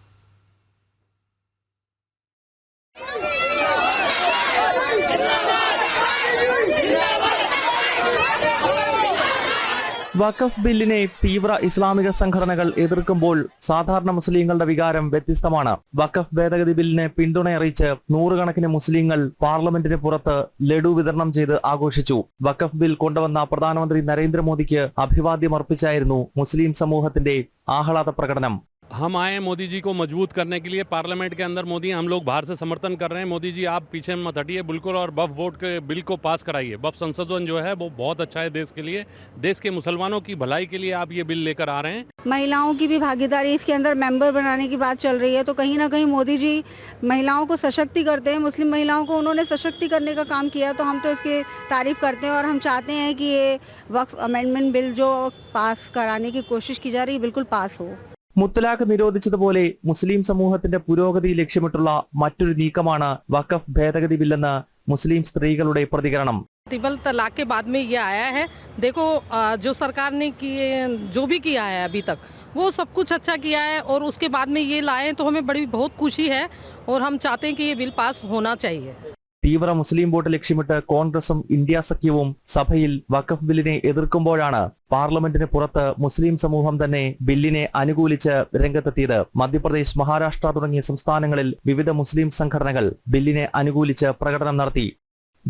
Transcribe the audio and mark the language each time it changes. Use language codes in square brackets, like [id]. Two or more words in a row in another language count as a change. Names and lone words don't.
[ml] വഖഫ് ബില്ലിനെ തീവ്ര ഇസ്ലാമിക സംഘടനകൾ എതിർക്കുമ്പോൾ സാധാരണ മുസ്ലിങ്ങളുടെ വികാരം വ്യത്യസ്തമാണ്. വഖഫ് ഭേദഗതി ബില്ലിന് പിന്തുണയറിയിച്ച് നൂറുകണക്കിന് മുസ്ലിങ്ങൾ പാർലമെന്റിന് പുറത്ത് ലഡു വിതരണം ചെയ്ത് ആഘോഷിച്ചു. വഖഫ് ബിൽ കൊണ്ടുവന്ന പ്രധാനമന്ത്രി നരേന്ദ്രമോദിക്ക് അഭിവാദ്യം അർപ്പിച്ചായിരുന്നു മുസ്ലിം സമൂഹത്തിന്റെ ആഹ്ലാദ പ്രകടനം. [hi] हम आए मोदी जी को मजबूत करने के लिए पार्लियामेंट के अंदर। मोदी हम लोग बाहर से समर्थन कर रहे हैं। मोदी जी आप पीछे मत हटिए बिल्कुल और वक्फ बोर्ड के बिल को पास कराइए। वक्फ संशोधन जो है वो बहुत अच्छा है देश के लिए, देश के मुसलमानों की भलाई के लिए आप ये बिल लेकर आ रहे हैं। महिलाओं की भी भागीदारी इसके अंदर मेंबर बनाने की बात चल रही है, तो कहीं ना कहीं मोदी जी महिलाओं को सशक्ति करते हैं। मुस्लिम महिलाओं को उन्होंने सशक्ति करने का काम किया, तो हम तो इसकी तारीफ करते हैं और हम चाहते हैं कि ये वक्फ [en] amendment bill [hi] जो पास कराने की कोशिश की जा रही है बिल्कुल पास हो। [ml] മുത്തലാഖ് നിരോധിച്ചതുപോലെ മുസ്ലിം സമൂഹത്തിന്റെ പുരോഗതി ലക്ഷ്യമിട്ടുള്ള മറ്റൊരു നീക്കമാണ് വഖഫ് ഭേദഗതി ബില്ലെന്ന് മുസ്ലിം സ്ത്രീകളുടെ പ്രതികരണം. [hi] ट्रिपल तलाक के बाद में ये आया है। देखो जो सरकार ने जो भी किया है अभी तक वो सब कुछ अच्छा किया है और उसके बाद में ये लाए तो हमें बहुत खुशी है और हम चाहते हैं कि ये बिल पास होना चाहिए। [ml] തീവ്ര മുസ്ലിം വോട്ട് ലക്ഷ്യമിട്ട് കോൺഗ്രസും ഇന്ത്യ സഖ്യവും സഭയിൽ വഖഫ് ബില്ലിനെ എതിർക്കുമ്പോഴാണ് പാർലമെന്റിന് പുറത്ത് മുസ്ലിം സമൂഹം തന്നെ ബില്ലിനെ അനുകൂലിച്ച് രംഗത്തെത്തിയത്. മധ്യപ്രദേശ്, മഹാരാഷ്ട്ര തുടങ്ങിയ സംസ്ഥാനങ്ങളിൽ വിവിധ മുസ്ലിം സംഘടനകൾ ബില്ലിനെ അനുകൂലിച്ച് പ്രകടനം നടത്തി.